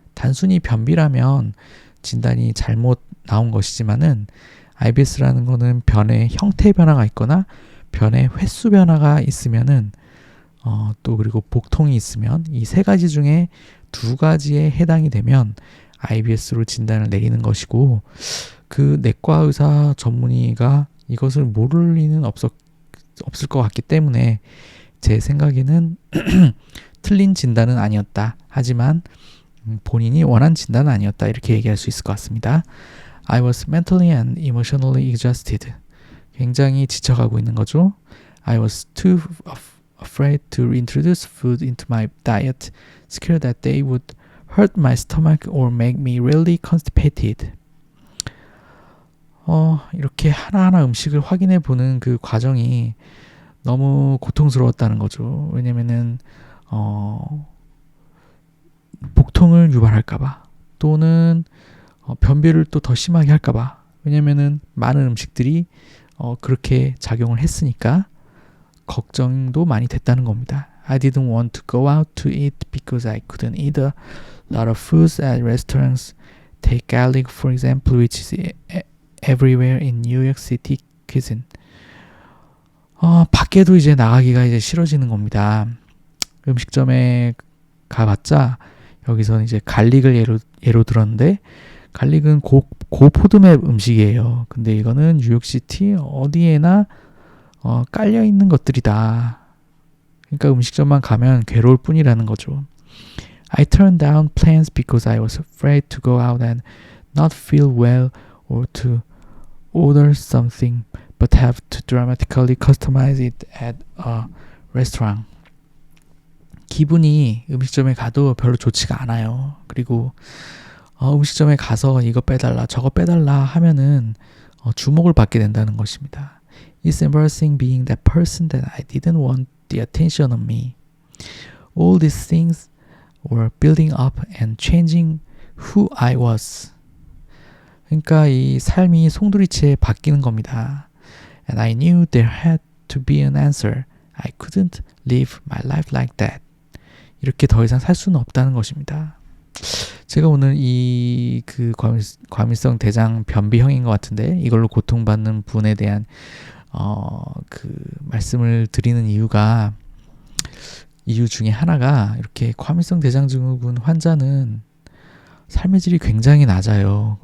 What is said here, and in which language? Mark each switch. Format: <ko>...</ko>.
<ko>단순히 변비라면 진단이 잘못 나온 것이지만은 IBS라는 거는 변의 형태 변화가 있거나 변의 횟수 변화가 있으면은 또 그리고 복통이 있으면 이 세 가지 중에 두 가지에 해당이 되면 IBS로 진단을 내리는 것이고 그 내과 의사 전문의가 이것을 모를 리는 없을 것 같기 때문에 제 생각에는 틀린 진단은 아니었다. 하지만 본인이 원한 진단은 아니었다. 이렇게 얘기할 수 있을 것 같습니다.</ko> <en>I was mentally and emotionally exhausted.</en> <ko>굉장히 지쳐가고 있는 거죠.</ko> <en>I was too afraid to reintroduce food into my diet, scared that they would hurt my stomach or make me really constipated.</en> <ko>이렇게 하나하나 음식을 확인해 보는 그 과정이 너무 고통스러웠다는 거죠. 왜냐면은 복통을 유발할까봐 또는 변비를 또 더 심하게 할까봐. 왜냐면은 많은 음식들이 그렇게 작용을 했으니까 걱정도 많이 됐다는 겁니다.</ko> <en>I didn't want to go out to eat because I couldn't eat a lot of foods at restaurants. Take garlic, for example, which is everywhere in New York City cuisine.</en> <ko>밖에도 이제 나가기가 이제 싫어지는 겁니다. 음식점에 가봤자 여기서는 이제 갈릭을 예로 들었는데 갈릭은 고포도맵 음식이에요. 근데 이거는 뉴욕시티 어디에나 깔려 있는 것들이다. 그러니까 음식점만 가면 괴로울 뿐이라는 거죠.</ko> <en>I turned down plans because I was afraid to go out and not feel well or to order something but have to dramatically customize it at a restaurant.</en> <ko>기분이 음식점에 가도 별로 좋지가 않아요. 그리고 음식점에 가서 이거 빼달라 저거 빼달라 하면은 주목을 받게 된다는 것입니다.</ko> <en>It's embarrassing being that person that I didn't want the attention on me. All these things were building up and changing who I was.</en> <ko>그러니까 이 삶이 송두리째 바뀌는 겁니다.</ko> <en>And I knew there had to be an answer. I couldn't live my life like that.</en> <ko>이렇게 더 이상 살 수는 없다는 것입니다. 제가 오늘 이 그 과민성 대장 변비형인 것 같은데 이걸로 고통받는 분에 대한 그 말씀을 드리는 이유 중에 하나가 이렇게 과민성 대장 증후군 환자는 삶의 질이 굉장히 낮아요.</ko>